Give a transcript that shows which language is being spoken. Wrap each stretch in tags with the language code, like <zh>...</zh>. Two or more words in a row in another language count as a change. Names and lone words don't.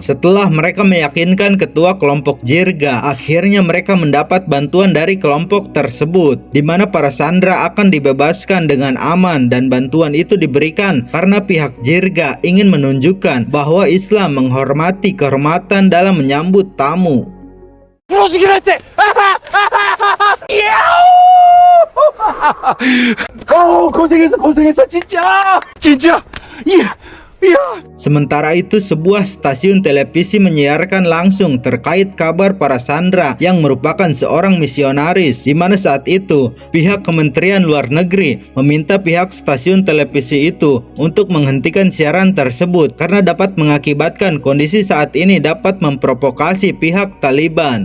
<id>Setelah mereka meyakinkan ketua kelompok Jirga, akhirnya mereka mendapat bantuan dari kelompok tersebut, di mana para sandera akan dibebaskan dengan aman, dan bantuan itu diberikan karena pihak Jirga ingin menunjukkan bahwa Islam menghormati kehormatan dalam menyambut tamu.</id> <ko>고생했어 진짜 예.</ko> <id>Sementara itu, sebuah stasiun televisi menyiarkan langsung terkait kabar para sandera yang merupakan seorang misionaris, di mana saat itu pihak Kementerian Luar Negeri meminta pihak stasiun televisi itu untuk menghentikan siaran tersebut karena dapat mengakibatkan kondisi saat ini dapat memprovokasi pihak Taliban.</id>